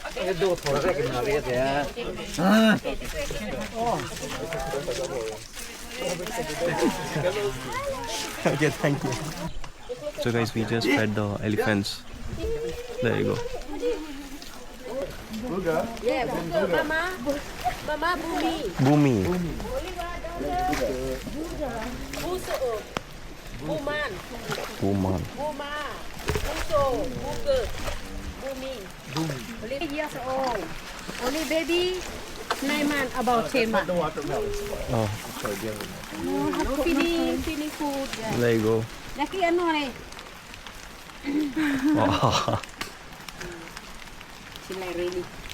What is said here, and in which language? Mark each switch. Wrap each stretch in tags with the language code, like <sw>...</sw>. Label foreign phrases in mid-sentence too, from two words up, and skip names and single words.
<en>Okay, thank you. So guys, we just fed the elephants. There you go. Yeah, Mama. Mama Bumi. Bumi. Buso. Buman. Buman. Buma. Buso. Buger. Bumi. Only 8 years old. Only baby 9 months, about 10 months. Oh, No feeding food. there you go. Laki ano eh. Oh. She like ready.</en>